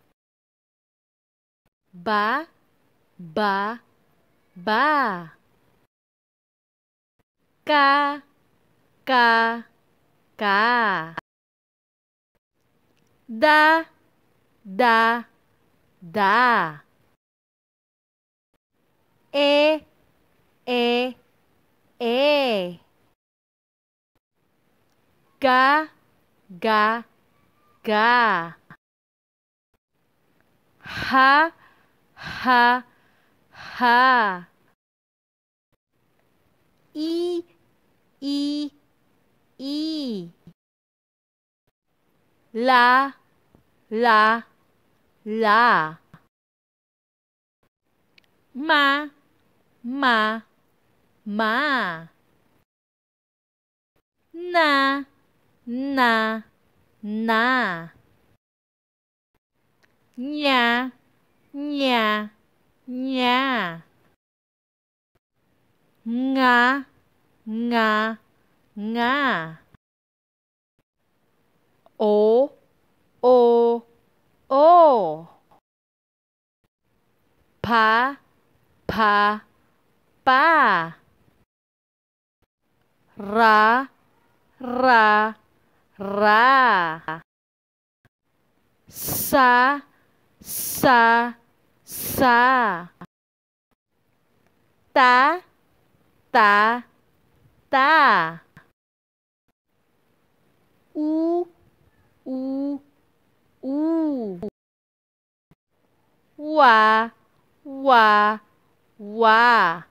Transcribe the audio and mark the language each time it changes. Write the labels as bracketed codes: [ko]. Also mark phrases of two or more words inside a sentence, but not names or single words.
[tl] Ba, ba, ba. Ka, ka, ka. Da, da, da. E, e, e. Ga, ga, ga. Ha, ha, ha. I, i, i. La, la, la. Ma, ma, ma. Na, na, na. Nya, nya, nya. Nga, nga, nga. O, o, o. Pa, pa, pa. Ra, ra, ra. Sa, sa, sa. Ta, ta, ta. U, u, u. Wa, wa, wa.